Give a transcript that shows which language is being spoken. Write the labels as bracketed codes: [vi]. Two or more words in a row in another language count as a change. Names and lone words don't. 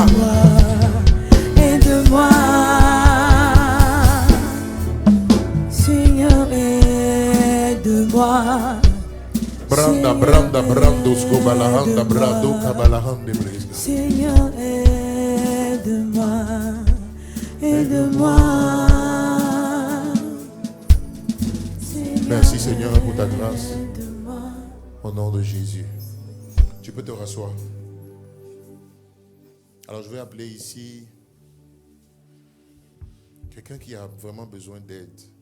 [fr] Aide-moi. Branda, brandos, gobalahanda, brado, kabalahande, breza. Seigneur, aide-moi, aide-moi. Merci Seigneur pour ta grâce. Au nom de Jésus. Tu peux te rasseoir. Alors je vais appeler ici quelqu'un qui a vraiment besoin d'aide.